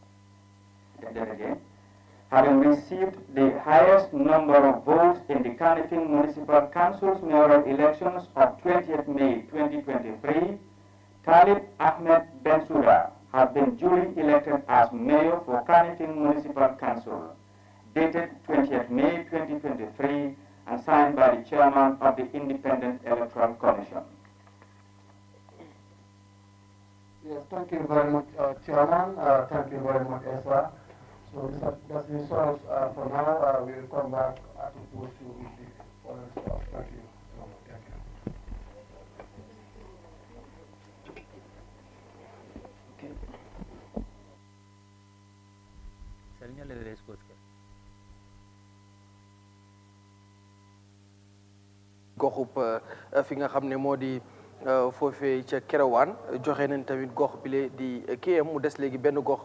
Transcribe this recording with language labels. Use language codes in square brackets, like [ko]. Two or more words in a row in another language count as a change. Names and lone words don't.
[en] having received the highest number of votes in the Kanifing Municipal Council's mayoral elections of 20th May 2023, Talib Ahmed Bensouda has been duly elected as mayor for Kanifing Municipal Council, dated 20th May 2023, and signed by the chairman of the Independent Electoral Commission. Yes, thank you very much, Chairman. Thank you very much, Esa. So that's the results for now. We will come back to post you with the following stuff. Thank you so much. Thank you. [wo] goxub fi nga xam ne moo di foofee ca Kerouan joxe nañ tamit gox bile di kiyam mu des léegi benn gox